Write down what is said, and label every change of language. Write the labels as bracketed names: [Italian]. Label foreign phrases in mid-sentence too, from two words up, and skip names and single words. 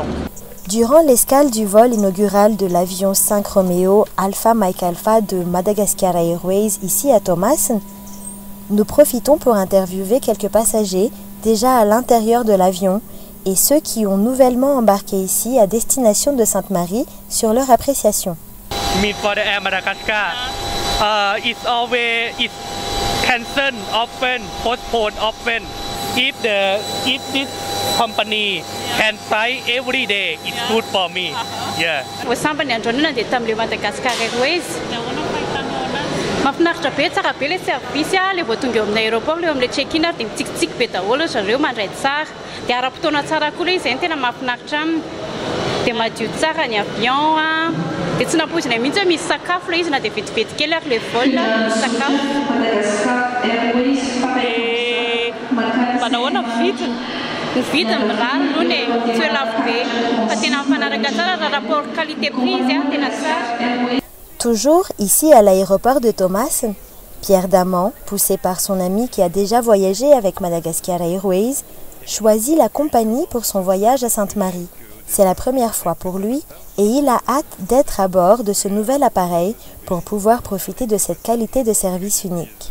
[French] Durant l'escale du vol inaugural de l'avion 5 Romeo Alpha Mike Alpha de Madagascar Airways ici à Thomassen, nous profitons pour interviewer quelques passagers déjà à l'intérieur de l'avion et ceux qui ont nouvellement embarqué ici à destination de Sainte-Marie sur leur appréciation. [English] For the Air Madagascar, it's always cancelled often, postponed often. If this company can fly every day, it's good for me. Yeah. [Malagasy] Sambany andronana dia tamin'ilay Madagascar Airways. Mahafinaritra be, tsara be ilay service ilay vao tonga eo amin'ny aéroport, ilay amin'ilay check-in ary dia mitsikitsiky be daholo zareo mandray tsara. Dia ara-potoana tsara koa ilay izay no tena mahafinaritra aminy. Dia madio tsara ny avion dia tsy nampozina mihitsy hoe misy sakafo ilay izy na dia vetivety kely ary ilay vol misy sakafo. Manahoana vidiny? Ny vidiny mirary aloha ny tsy hoe lafo be fa tena mifanaraka tsara raha [French] rapport qualité-prix [Malagasy] izy tena tsara. [French] Toujours ici à l'aéroport de Thomassen, Pierre Daman, poussé par son ami qui a déjà voyagé avec Madagascar Airways, choisit la compagnie pour son voyage à Sainte-Marie. C'est la première fois pour lui et il a hâte d'être à bord de ce nouvel appareil pour pouvoir profiter de cette qualité de service unique.